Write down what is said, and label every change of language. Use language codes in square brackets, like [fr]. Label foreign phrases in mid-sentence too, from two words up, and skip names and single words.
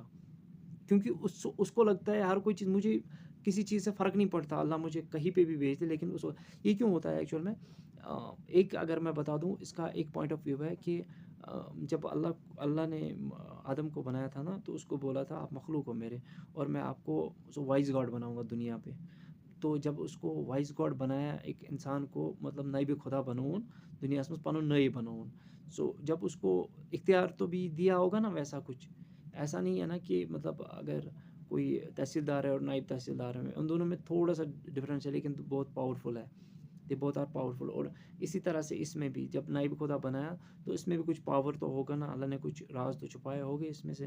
[hi] क्योंकि उसको लगता है हर कोई चीज़ मुझे, किसी चीज़ से फ़र्क नहीं पड़ता, अल्लाह मुझे कहीं पे भी भेज दे, लेकिन उस ये क्यों होता है एक्चुअल में? एक अगर मैं बता दूँ, इसका एक [en] point of view [hi] है कि जब अल्लाह अल्लाह ने आदम को बनाया था ना, तो उसको बोला था आप मखलूक हो मेरे और मैं आपको [en] vice god [hi] बनाऊँगा दुनिया पे। तो जब उसको [en] vice god [hi] बनाया, एक इंसान को मतलब नाइबे खुदा [ks] بناوُن، دُنیاہس منٛز پنُن نٔی بناوُن. [hi] सो जब उसको इख्तियार तो भी दिया होगा ना वैसा कुछ। ऐसा नहीं है ना कि मतलब अगर कोई तहसीलदार है और नायब तहसीलदार है, उन दोनों में थोड़ा-सा डिफ़रेंस है, लेकिन बहुत पावरफुल है। [en] they both are powerful. [hi] और इसी तरह से इसमें भी जब नायब खुदा बनाया, तो इसमें भी कुछ पावर तो होगा ना, अल्लाह ने कुछ राज़ तो छुपाए होंगे इसमें से।